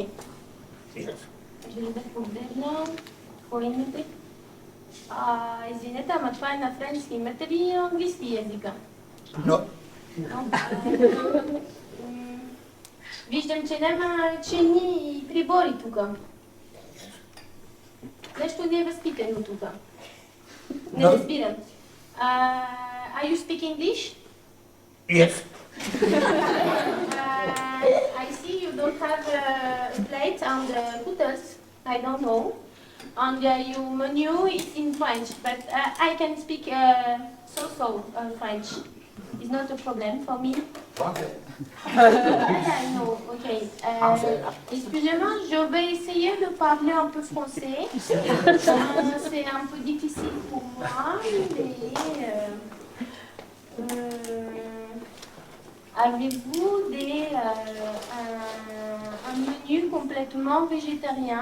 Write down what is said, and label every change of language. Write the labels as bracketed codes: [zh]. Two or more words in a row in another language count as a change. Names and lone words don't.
[sr] Želim da pogledam koji imate. [bg] Izvinete, ама това е на френски. Имате ли английски езика? [en] No. [bg] Виждам, че няма ръчени прибори тук. Нещо не е възпитано тук. Не разбирам. [en] Are you speak English? Yes. I see you don't have a plate and cutters. I don't know. And your menu is in French, but I can speak so French. It's not a problem for me. I know, ok. [fr] Excusez-moi, je vais essayer de parler un peu français. C'est un peu difficile pour moi, mais... avez-vous un menu complètement végétarien?